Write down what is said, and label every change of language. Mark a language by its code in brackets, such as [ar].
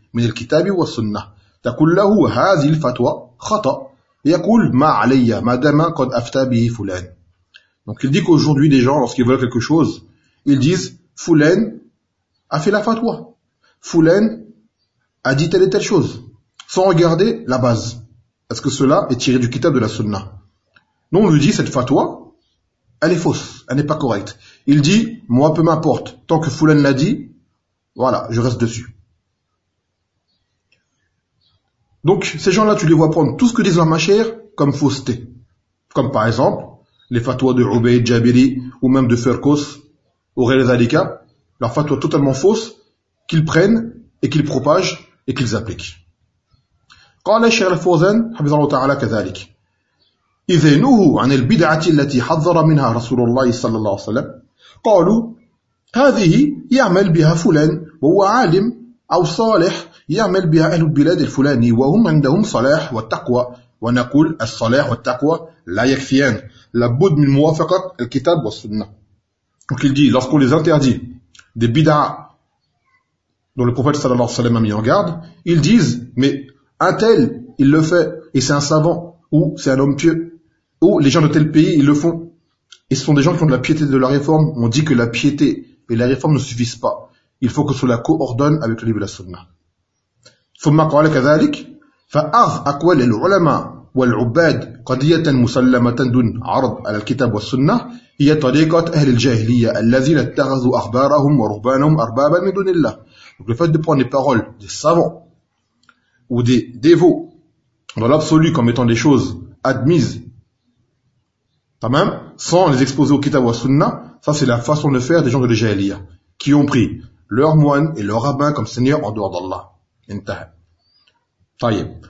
[ar] من الكتاب والسنة تقول له هذه الفتوى خطأ يقول ما علي ما دام قد أفتى به فلان. [fr] Donc il dit qu'aujourd'hui des gens lorsqu'ils veulent quelque chose ils disent fulan a fait la fatwa, fulan a dit telle et telle chose sans regarder la base, est-ce que cela est tiré du kitab de la sunna. Non, on lui dit cette fatwa elle est fausse, elle n'est pas correcte. Il dit moi peu m'importe, tant que fulan l'a dit, voilà, je reste dessus. Donc, ces gens-là, tu les vois prendre tout ce que disent leurs mâchères comme fausseté. Comme par exemple, les fatwas de Ubayd, Jabiri, ou même de Ferkos, ou Rel Zalika, leurs fatwas totalement fausses, qu'ils prennent, et qu'ils propagent, et qu'ils appliquent. [ar] قال الشيخ الفوزان حفظه الله تعالى كذلك إذا نهوا عن البدعة التي حذر منها رسول الله صلى الله عليه وسلم قالوا هذه يعمل بها فلان وهو عالم أو صالح يعمل بها أهل البلاد الفلاني وهم عندهم صلاح والتقوى ونقول الصلاح والتقوى لا يكفيان لابد من موافقة الكتاب والسنة. [fr] Donc il dit, lorsqu'on les interdit des bid'a dont le prophète sallallahu alayhi wa sallam a mis en garde, ils disent, mais un tel, il le fait, et c'est un savant, ou c'est un homme pieux, ou les gens de tel pays, ils le font. Et ce sont des gens qui ont de la piété et de la réforme. On dit que la piété et la réforme ne suffisent pas. Il faut que cela coordonne avec le livre de la sunna. [ar] ثم قال كذلك فأخذ أقوال العلماء والعباد قضية مسلمة دون عرض على الكتاب والسنة هي طريقة أهل الجاهلية الذين اتخذوا أخبارهم ورهبانهم أربابا من دون الله. [fr] Donc le fait de prendre les paroles des savants ou des dévots dans l'absolu comme étant des choses admises, tamam, sans les exposer au kitab wa sunna, ça c'est la façon de faire des gens de la jahiliya qui ont pris leurs moines et leurs rabbins comme seigneur en dehors d'Allah. [ar] Intaha. Tayyib.